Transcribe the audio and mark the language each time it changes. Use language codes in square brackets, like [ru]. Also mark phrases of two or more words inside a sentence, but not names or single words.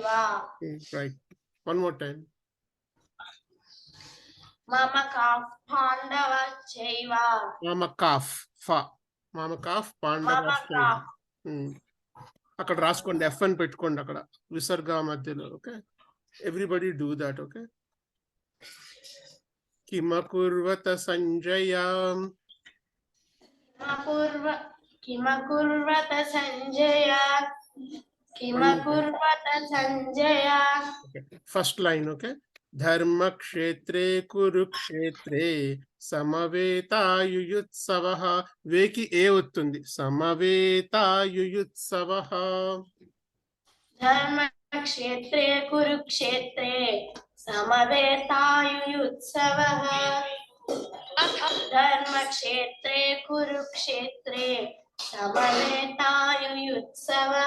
[en] Right. One more time. [sa] మామకాః పాండవాశ్చైవ మామకాఫ్ పాండవాశ్చైవ. మామకాః [te] అక్కడ రాసుకోండి, ఎఫ్ అని పెట్టుకోండి అక్కడ విసర్గ మధ్యలో. ఓకే, [en] Everybody do that. Okay. [sa] కిమకుర్వత సంజయ. కిమకుర్వత సంజయ కిమకుర్వత సంజయ [en] First line. Okay. [sa] ధర్మక్షేత్రే కురుక్షేత్రే సమవేతాయుయుత్సవః. [te] వేకి ఏ వస్తుంది, [sa] సమవేతాయుయుత్సవః. ధర్మక్షేత్రే కురుక్షేత్రే సమవేతాయుయుత్సవః ధర్మక్షేత్రే కురుక్షేత్రే సమవేతాయుయుత్సవః